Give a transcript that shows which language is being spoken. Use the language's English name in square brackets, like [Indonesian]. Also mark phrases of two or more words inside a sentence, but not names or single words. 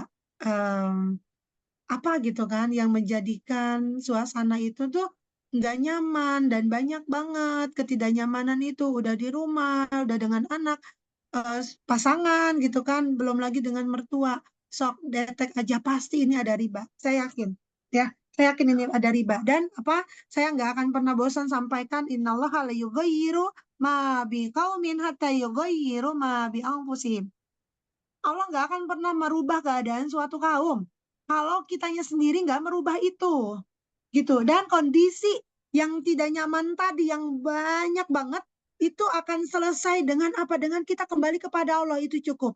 [Indonesian] Em, apa gitu kan yang menjadikan suasana itu tuh nggak nyaman dan banyak banget ketidaknyamanan itu udah di rumah, udah dengan anak, pasangan gitu kan, belum lagi dengan mertua. Sok detek aja pasti ini ada riba. Saya yakin, ya. Saya yakin ini ada riba dan apa? Saya nggak akan pernah bosan sampaikan [Arabic] إن الله لا يغير ما بقوم حتى يغيروا ما بأنفسهم. [Indonesian] Allah nggak akan pernah merubah keadaan suatu kaum kalau kitanya sendiri nggak merubah itu gitu. Dan kondisi yang tidak nyaman tadi yang banyak banget itu akan selesai dengan apa? Dengan kita kembali kepada Allah, itu cukup.